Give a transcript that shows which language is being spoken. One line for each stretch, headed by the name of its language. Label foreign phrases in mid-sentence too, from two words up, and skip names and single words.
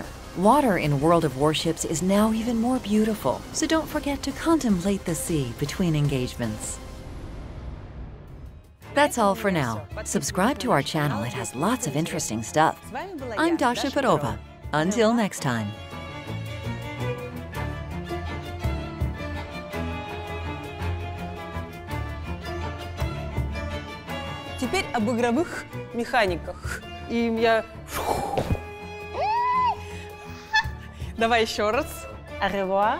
English: Water in World of Warships is now even more beautiful, so don't forget to contemplate the sea between engagements. That's all for now. Subscribe to our channel, it has lots of interesting stuff. I'm Dasha. Until next time.
Russian: Теперь об игровых механиках. И я... Давай еще раз.
French: Au revoir.